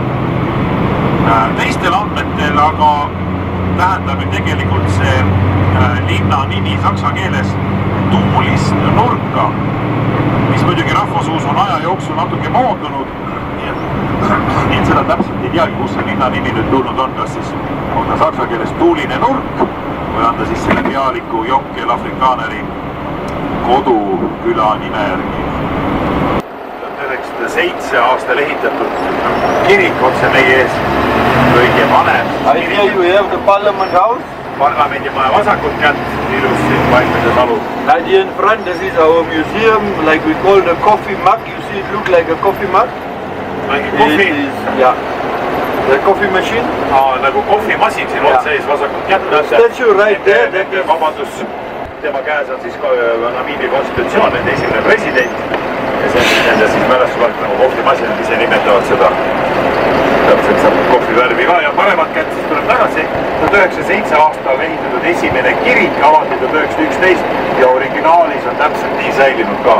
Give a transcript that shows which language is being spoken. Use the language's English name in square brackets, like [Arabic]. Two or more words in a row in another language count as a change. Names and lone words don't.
[Estonian] Teistel andmetel aga tähendab tegelikult see linna nimi saksa keeles tuulist nurka, mis muidugi rahvasuus on aja jooksul natuke moodunud, nii et seda täpselt ei teagi, kus see linna nimi nüüd tulnud on, kas siis on ta saksa keeles tuuline nurk või on ta siis selle pealiku jonkel afrikaaneri koduküla nime järgi. 1907 aastal ehitatud kirik otse meie ees, kõige vanem. [English] Here you have the Parliament House. [Estonian] Parlamendimaja vasakut kätt, ilus siin Paikmese talu. [English] And here in front, this is our museum, like we call the coffee mug. You see it look like a coffee mug. Like a coffee? Yeah. The coffee machine. [Estonian] Nagu kohvimasin siin otse ees vasakut kätt. [English] Statue right there. [Estonian] Vabadus. Tema käes on siis Namiibia konstitutsioon, nende esimene president. Ja see on nende siis mälestusvalt nagu kohvimasin, ise nimetavad seda. Täpselt saab kohvi värvi ka ja paremat kätt siis tuleb tagasi. 1907 aastal ehitatud esimene kirik avati 1911 ja originaalis on täpselt nii säilinud ka.